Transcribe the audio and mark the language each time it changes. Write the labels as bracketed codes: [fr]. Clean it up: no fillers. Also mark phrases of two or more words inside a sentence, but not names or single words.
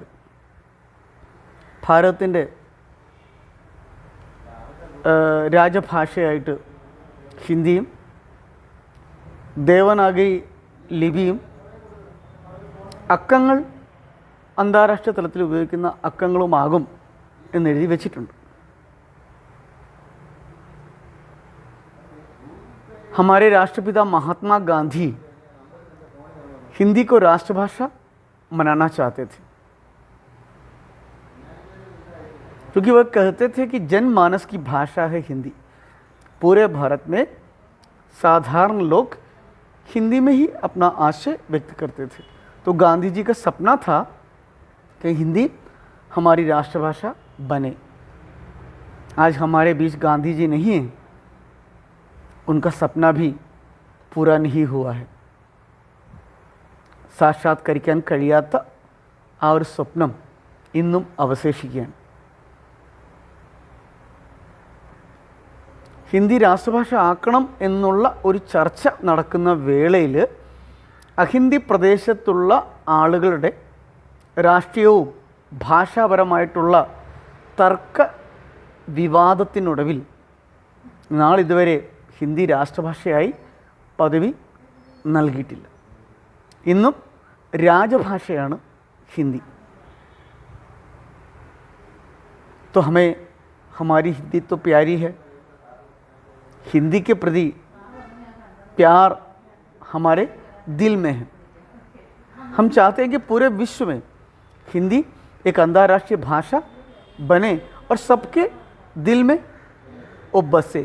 [ml] ഭാരതത്തിൻ്റെ രാജഭാഷയായിട്ട് ഹിന്ദിയും ദേവനാഗരി ലിപിയും അക്കങ്ങൾ അന്താരാഷ്ട്ര തലത്തിൽ ഉപയോഗിക്കുന്ന അക്കങ്ങളുമാകും എന്നെഴുതി വച്ചിട്ടുണ്ട്. [hi] हमारे राष्ट्रपिता महात्मा गांधी हिंदी को राष्ट्रभाषा बनाना चाहते थे, क्योंकि वह कहते थे कि जनमानस की भाषा है हिंदी. पूरे भारत में साधारण लोग हिंदी में ही अपना आशय व्यक्त करते थे. तो गांधी जी का सपना था कि हिंदी हमारी राष्ट्रभाषा बने. आज हमारे बीच गांधी जी नहीं हैं, उनका सपना भी पूरा नहीं हुआ है. [ml] സാക്ഷാത്കരിക്കാൻ കഴിയാത്ത ആ ഒരു സ്വപ്നം ഇന്നും അവശേഷിക്കുകയാണ്. ഹിന്ദി രാഷ്ട്രഭാഷ ആക്കണം എന്നുള്ള ഒരു ചർച്ച നടക്കുന്ന വേളയിൽ അഹിന്ദി പ്രദേശത്തുള്ള ആളുകളുടെ രാഷ്ട്രീയവും ഭാഷാപരമായിട്ടുള്ള തർക്ക വിവാദത്തിനൊടുവിൽ നാളിതുവരെ ഹിന്ദി രാഷ്ട്രഭാഷയായി പദവി നൽകിയിട്ടില്ല. ഇന്നും രാജഭാഷയാണ് हिंदी. [hi] तो हमें हमारी हिंदी तो प्यारी है. हिंदी के प्रति प्यार हमारे दिल में है. हम चाहते हैं कि पूरे विश्व में हिंदी एक अंतर्राष्ट्रीय भाषा बने और सबके दिल में वो बसे.